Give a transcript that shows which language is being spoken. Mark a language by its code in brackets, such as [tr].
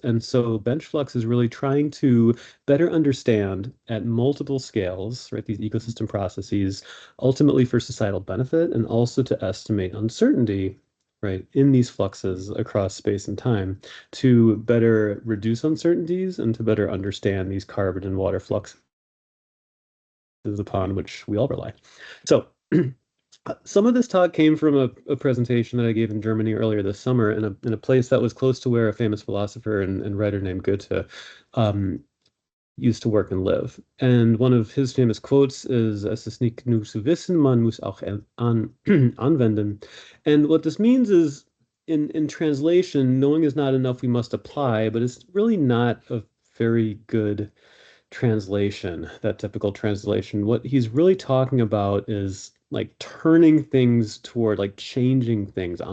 [en] And so Benchflux is really trying to better understand at multiple scales, right, these ecosystem processes, ultimately for societal benefit and also to estimate uncertainty, right, in these fluxes across space and time to better reduce uncertainties and to better understand these carbon and water fluxes upon which we all rely. So some of this talk came from a presentation that I gave in Germany earlier this summer in a place that was close to where a famous philosopher and writer named Goethe um, used to work and live. And one of his famous quotes is, [de] Es ist nicht genug zu wissen, man muss auch anwenden. [en] And what this means is, in translation, knowing is not enough, we must apply, but it's really not a very good translation, that typical translation. What he's really talking about is like turning things toward like changing things.